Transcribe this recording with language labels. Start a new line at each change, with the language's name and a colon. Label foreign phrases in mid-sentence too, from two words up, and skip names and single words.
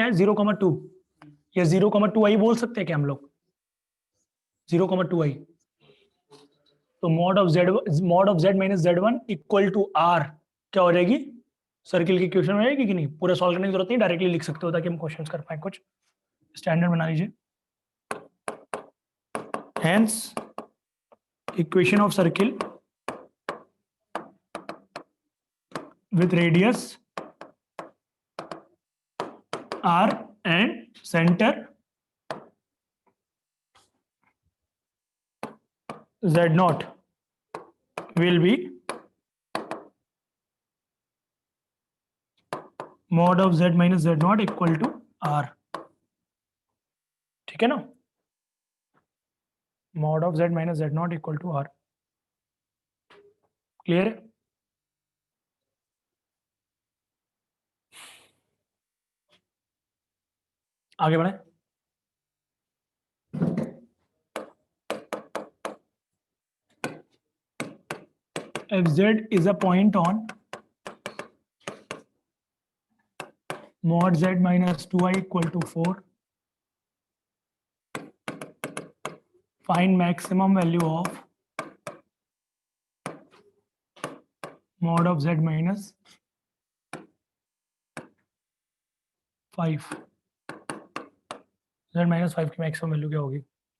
Hindi: है 0,2, या 0,2 आई बोल सकते हैं क्या हम लोग, 0,2 आई, तो
English: mod of z minus z1 equal to r
Hindi: क्या हो जाएगी,
English: circle ki question
Hindi: हो जाएगी कि नहीं, पूरा सॉल्व करने की जरूरत नहीं, डायरेक्टली लिख सकते हो ताकि हम क्वेश्चन कर पाए, कुछ स्टैंडर्ड बना लीजिए।
English: hence equation of circle with radius r and center z0 will be mod of z minus z0 equal to r,
Hindi: ठीक है ना,
English: mod of z minus z0 equal to r,
Hindi: क्लियर है। आगे बढ़े,
English: if z is a point on mod z minus 2i equal to 4, find maximum value of mod of z minus 5,
Hindi: z minus 5 की मैक्सिमम वैल्यू क्या होगी,